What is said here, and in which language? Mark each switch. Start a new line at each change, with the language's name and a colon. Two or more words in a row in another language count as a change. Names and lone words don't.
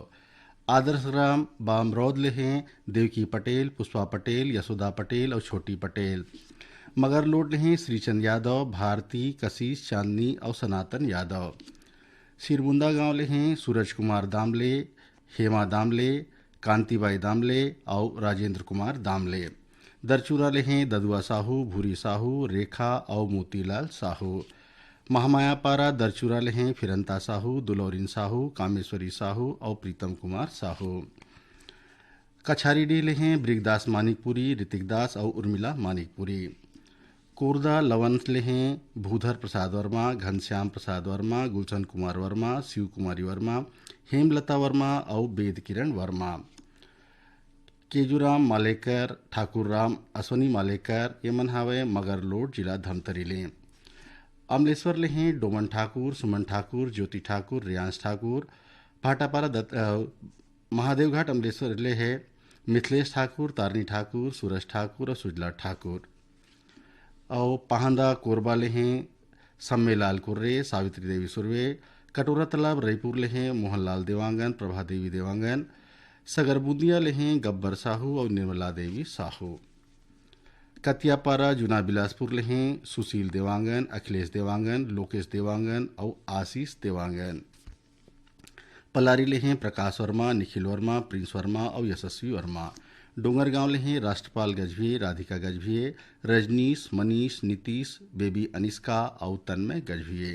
Chhattisgarhi: आदर्श राम बामरौद ले हैं देवकी पटेल, पुष्पा पटेल, यशोदा पटेल और छोटी पटेल। मगर लोड ले हैं श्रीचंद यादव, भारती, कशिश, चांदनी और सनातन यादव। सिरबुंदा गांव ले हैं सूरज कुमार दामले, हेमा दामले, कांतिबाई दामले और राजेंद्र कुमार दामले। दरचूरा ले हैं ददुआ साहू, भूरी साहू, रेखा और मोतीलाल साहू। महामायापारा दरचूरा ले हैं फिरंता साहू, दुलौरिन साहू, कामेश्वरी साहू और प्रीतम कुमार साहू। कछारीडीह ले हैं ब्रिगदास मानिकपुरी, ऋतिक दास और उर्मिला मानिकपुरी। कोरदा लवन ले हैं भूधर प्रसाद वर्मा, घनश्याम प्रसाद वर्मा, गुलशन कुमार वर्मा, शिव कुमारी वर्मा, हेमलता वर्मा और वेद किरण वर्मा। केजूराम मालेकर, ठाकुर राम, अश्वनी मालेकर, यमन हावे मगर लोड जिला धमतरी ले। अमलेश्वर ले हैं डोमन ठाकुर, सुमन ठाकुर, ज्योति ठाकुर, रियांश ठाकुर। भाटापारा महादेवघाट अमलेश्वर ले है मिथिलेश ठाकुर, तारनी ठाकुर, सूरज ठाकुर और सुजला ठाकुर। और पहांदा कोरबा ले हैं सम्मेलाल कुर्रे, सावित्री देवी सुरवे। कटोरा तालाब रायपुर ले हैं मोहनलाल देवांगन, प्रभा देवी देवांगन। सगरबूंदिया ले हैं गब्बर साहू और निर्मला देवी साहू। कतियापारा जुना बिलासपुर ले हैं सुशील देवांगन, अखिलेश देवांगन, लोकेश देवांगन और आशीष देवांगन। पलारी ले हैं प्रकाश वर्मा, निखिल वर्मा, प्रिंस वर्मा और यशस्वी वर्मा। डोंगरगांव ले हैं राष्ट्रपाल गजभिये, राधिका गजभिये, रजनीश, मनीष, नीतीश, बेबी अनिष्का और तन्मय गजभिये।